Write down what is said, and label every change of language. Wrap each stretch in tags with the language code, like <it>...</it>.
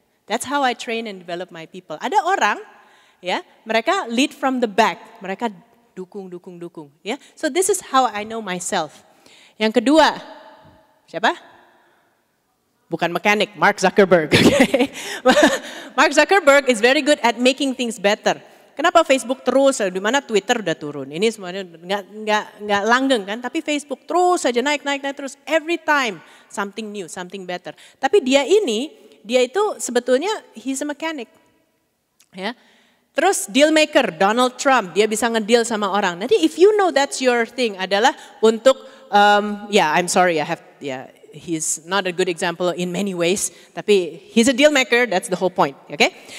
<en>That's how I train and develop my people.</en> <id>Ada orang, ya, mereka</id> <en>lead from the back,</en> <id>mereka dukung, ya.</id> <en>So this is how I know myself.</en> <id>Yang kedua, siapa? Bukan mechanic,</id> <en>Mark Zuckerberg. Okay? Mark Zuckerberg is very good at making things better.</en> <id>Kenapa Facebook terus, di mana Twitter udah turun? Ini semuanya nggak langgeng kan? Tapi Facebook terus saja naik terus.</id> <en>Every time something new, something better.</en> <id>Tapi dia itu sebetulnya</id> <en>he's a mechanic, ya.</en> <id>Terus deal maker, Donald Trump, dia bisa ngedeal sama orang.</id> <en>Nanti if you know that's your thing</en> <id>adalah untuk,</id> <en>I'm sorry, he's not a good example in many ways,</en> <id>tapi</id> <en>he's a deal maker, that's the whole point, okay?</en>